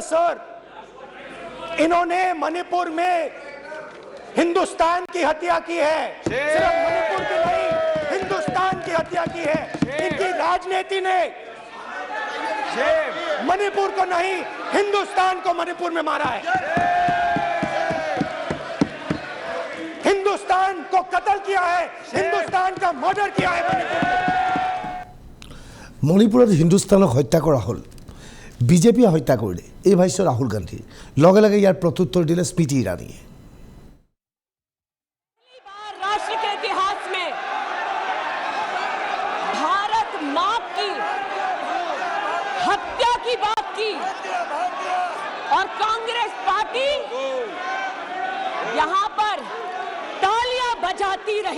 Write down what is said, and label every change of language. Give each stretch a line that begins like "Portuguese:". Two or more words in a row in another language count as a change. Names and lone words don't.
Hindi: स्पीकर सर, इन्होंने मणिपुर में हिंदुस्तान की हत्या की है, सिर्फ मणिपुर की नहीं, हिंदुस्तान की हत्या की है। इनकी राजनीति ने मणिपुर को नहीं, हिंदुस्तान को मणिपुर में मारा है। हिंदुस्तान को कत्ल किया है, हिंदुस्तान का मर्डर किया है मणिपुर में।
Assamese: মণিপুৰত হিন্দুস্তানক হত্যা কৰা হ'ল, বিজেপিয়ে হত্যা কৰিলে এই ভাষ্য ৰাহুল গান্ধীৰ। লগে লগে ইয়াৰ প্ৰত্যুত্তৰ দিলে স্মৃতি ইৰাণীয়ে।
Hindi: राष्ट्र के इतिहास में भारत मां की हत्या की बात की और कांग्रेस पार्टी यहां पर तालियां बजाती रही।